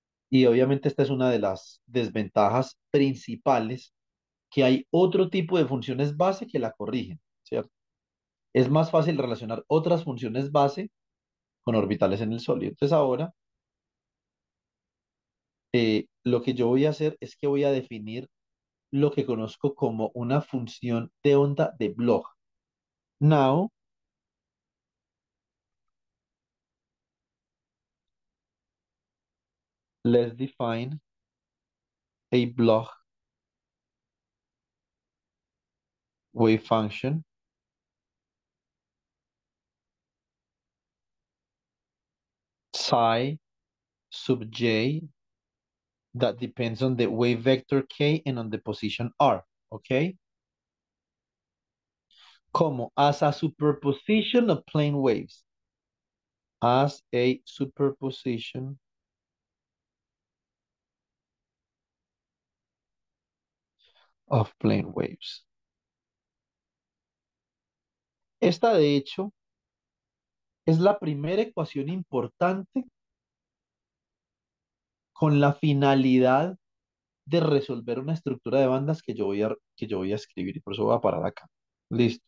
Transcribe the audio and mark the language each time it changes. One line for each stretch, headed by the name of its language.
Spanish: Y obviamente esta es una de las desventajas principales, que hay otro tipo de funciones base que la corrigen, ¿cierto? Es más fácil relacionar otras funciones base con orbitales en el sólido. Entonces ahora lo que yo voy a hacer es que voy a definir lo que conozco como una función de onda de Bloch.
English: Now, let's define a Bloch wave function psi sub j that depends on the wave vector k and on the position r, okay? Como as a superposition of plane waves. As a superposition of plane waves.
Spanish: Esta, de hecho, es la primera ecuación importante con la finalidad de resolver una estructura de bandas que yo voy a escribir y por eso voy a parar acá. Listo.